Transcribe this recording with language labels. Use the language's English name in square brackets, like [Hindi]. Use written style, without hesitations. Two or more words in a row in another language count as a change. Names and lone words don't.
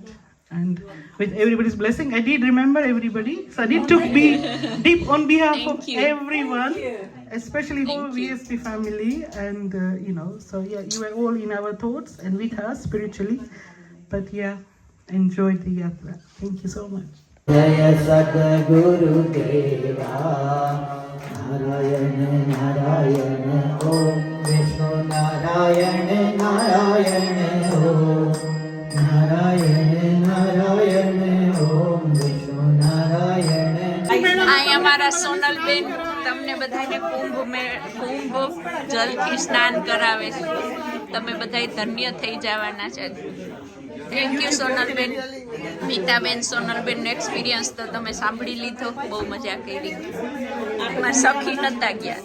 [English] And with everybody's blessing, I did remember everybody. So I did took dip on behalf of everyone, especially whole VSP family. And, so yeah, you were all in our thoughts and with us spiritually. But yeah, enjoyed the yatra. Thank you so much. [Sanskrit] जय सद्गुरु देव नारायण नारायण ॐ विष्णु नारायण नारायण ॐ नारायण नारायण ॐ विष्णु नारायण. [Gujarati] અહીંયા મારા સોનલબેન તમને બધાને કુંભ જલથી સ્નાન કરાવે છે. તમે બધા ધન્ય થઈ જવાના છે. [English] thank you [Gujarati] સોનલબેન. મીતાબેન સોનલબેનનો એક્સપિરિયન્સ તો તમે સાંભળી લીધો. બહુ મજા કરી. મારા સખી નતા ગયા.